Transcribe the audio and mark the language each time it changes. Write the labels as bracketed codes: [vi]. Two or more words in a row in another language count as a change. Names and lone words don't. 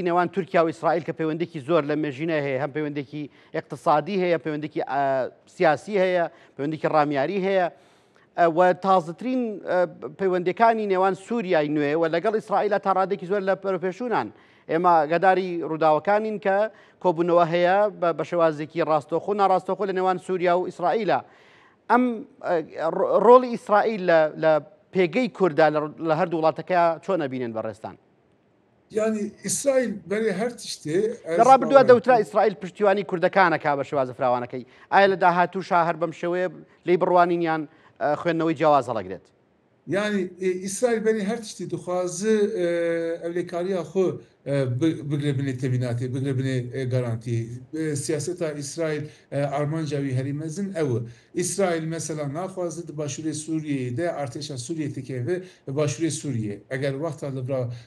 [ckb] نێوان تورکیا و ئیسرائیل کە پەیوەندێکی زۆر لە مێژینە هەیە هەم پەیوەندێکی اقتصادی هەیە پەیوەندێکی سیاسی هەیە پەیوەندێکی ڕامیاری هەیە و تازەترین پەیوەندەکانی نێوان سووریای نوێ و لەگەڵ ئیسرائیلە تا ڕادێکی زۆر لە پێشونان ئێمە گەداری ڕووداوەکانین کە کۆبوونەوە هەیە بە شێوازێکی ڕاستەوخۆ ناڕاستەوخۆ لە نێوان سووریا و ئیسرائیلە ئەم ڕۆڵی ئیسرائیل لە پێگەی کووردا لە هەردوو وڵاتەکە چۆن ئەبینن بەڕێستان [tr] Yani İsrail böyle [ku] her tişte [ckb] لە ڕابردووە دەوترا ئیسرائیل پشتیوانی کوردەکانەکە بە شێوازە فراوانەکەی ئایا لە داهاتووشا هەر بەم شێوەیە لی بڕوانینیان خوێندنەوەی جیاواز هەڵەگرێت [ku] Yani İsrail beni her tişte dixwazı evlekariya xwe bigrebine teminatê bigrebine garantî siyaseta İsrail armanca wî herî mezin ew İsrail mesela naxwaze di başûrê Sûriyeyê de artêşa Sûriyê tikeve başûrê Sûriye eger wexta li vir